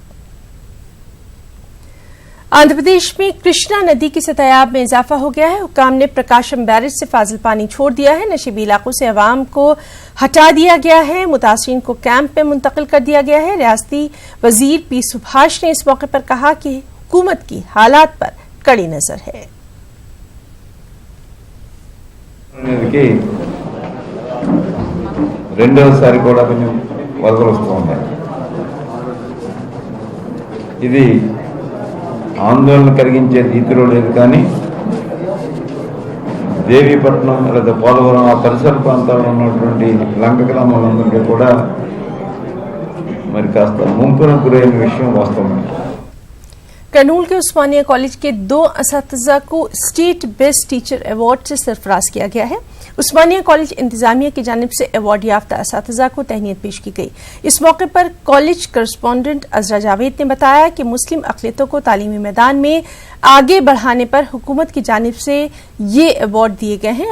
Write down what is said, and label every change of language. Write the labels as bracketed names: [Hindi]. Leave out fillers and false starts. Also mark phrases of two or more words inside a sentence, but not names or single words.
[Urdu] آندھرا پردیش میں کرشنا ندی کی سطح میں اضافہ ہو گیا ہے. حکام نے پرکاشم بیرج سے فاضل پانی چھوڑ دیا ہے. نشیبی علاقوں سے عوام کو ہٹا دیا گیا ہے. متاثرین کو کیمپ میں منتقل کر دیا گیا ہے. ریاستی وزیر پی سبھاش نے اس موقع پر کہا کہ حکومت کی حالات پر کڑی نظر ہے. [Telugu] రెండోసారి కూడా కొంచెం వరదలు వస్తూ ఉన్నాయి. ఇది ఆందోళన కలిగించే రీతిలో లేదు, కానీ దేవీపట్నం లేదా పోలవరం ఆ పరిసర ప్రాంతాల్లో ఉన్నటువంటి లంక గ్రామాలందరికీ కూడా మరి కాస్త ముంపునకు గురైన విషయం వాస్తవమే. [Urdu] کرنول کے عثمانیہ کالج کے 2 اساتذہ کو [English] State Best Teacher Award [Urdu] سے سرفراز کیا گیا ہے. عثمانیہ کالج انتظامیہ کی جانب سے ایوارڈ یافتہ اساتذہ کو تہنیت پیش کی گئی. اس موقع پر [English] college correspondent [Urdu] عزرا جاوید نے بتایا کہ مسلم اقلیتوں کو تعلیمی میدان میں آگے بڑھانے پر حکومت کی جانب سے یہ ایوارڈ دیے گئے ہیں.